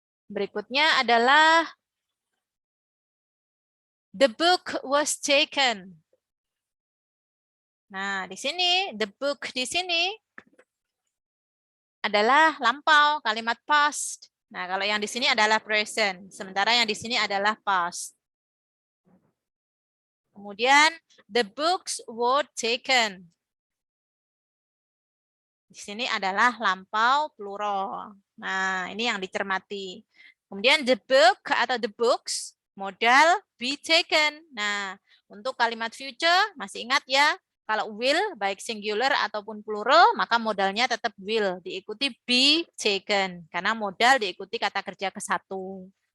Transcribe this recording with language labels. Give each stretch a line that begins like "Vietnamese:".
Indonesian: Berikutnya adalah
English: the book was taken.
Indonesian: Nah, di sini the book di sini adalah lampau, kalimat past. Nah, kalau yang di sini adalah present, sementara yang di sini adalah past.
English: Kemudian the books were taken.
Indonesian: Di sini adalah lampau plural. Nah, ini yang dicermati. Kemudian the book atau the books modal be taken. Nah, untuk kalimat future masih ingat ya, kalau will baik singular ataupun plural maka modalnya tetap will diikuti be taken karena modal diikuti kata kerja ke satu.